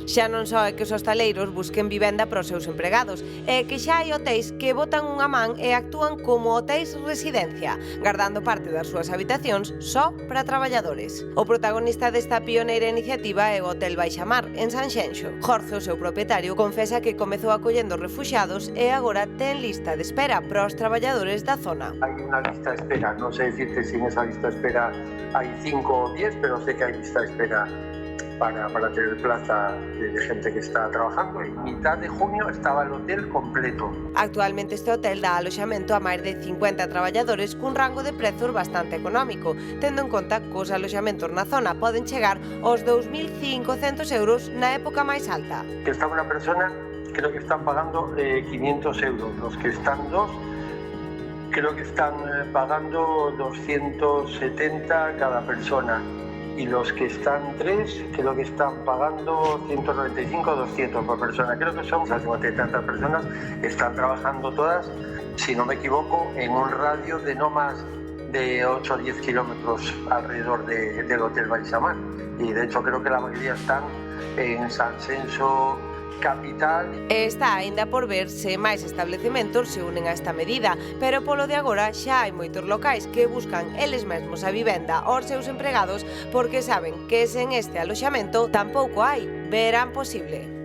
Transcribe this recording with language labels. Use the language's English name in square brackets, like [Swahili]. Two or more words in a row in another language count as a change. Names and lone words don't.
[Galician] Xa non só é que os hostaleiros busquen vivenda para os seus empregados, é que xa hai hotéis que botan unha man e actúan como hotéis residencia, guardando parte das súas habitacións só para traballadores. O protagonista desta pioneira iniciativa é o Hotel Baixamar, en Sanxenxo. Jorge, o seu propietario, confesa que comezou acollendo refuxiados e agora ten lista de espera para os traballadores da zona. [Spanish] Hay una lista de espera, no sé decirte si en esa lista de espera hay 5 o 10, pero sé que hay lista de espera para tener plaza de gente que está trabajando. En mitad de junio estaba el hotel completo. [Galician] Actualmente este hotel dá aloxamento a máis de 50 traballadores cun rango de prezos bastante económico, tendo en conta que os aloxamentos na zona poden chegar aos 2.500 euros na época máis alta. [Spanish] Que está una persona, creo que están pagando 500 euros. Los que están dos, creo que están pagando 270 cada persona. Y los que están tres, creo que están pagando 195 o 200 por persona. Creo que son esas 50 tantas personas, están trabajando todas, si no me equivoco, en un radio de no más de 8 o 10 kilómetros alrededor del Hotel Baixamar. Y de hecho creo que la mayoría están en Sanxenxo capital. [Galician] Está aínda por ver se máis establecementos se unen a esta medida, pero polo de agora xa hai moitos locais que buscan eles mesmos a vivenda aos seus empregados porque saben que sen este aloxamento tampouco hai verán posible.